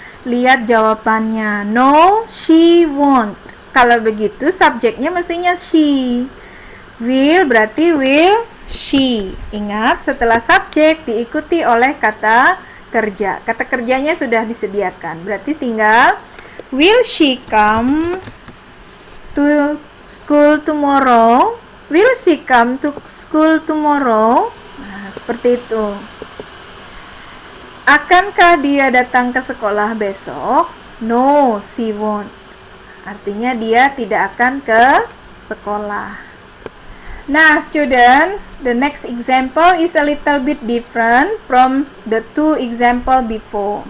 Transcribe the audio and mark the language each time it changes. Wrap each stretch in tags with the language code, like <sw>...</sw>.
<id>Lihat jawabannya.</id> <en>No, she won't.</en> <id>Kalau begitu, subjeknya mestinya she. Will berarti will she. Ingat, setelah subjek diikuti oleh kata kerja. Kata kerjanya sudah disediakan. Berarti tinggal</id> <en>will she come to school tomorrow? Will she come to school tomorrow?</en> <id>Nah, seperti itu. Akankah dia datang ke sekolah besok?</id> <en>No, she won't.</en> <id>Artinya dia tidak akan ke sekolah.</id> <en>Nah, student, the next example is a little bit different from the two example before.</en>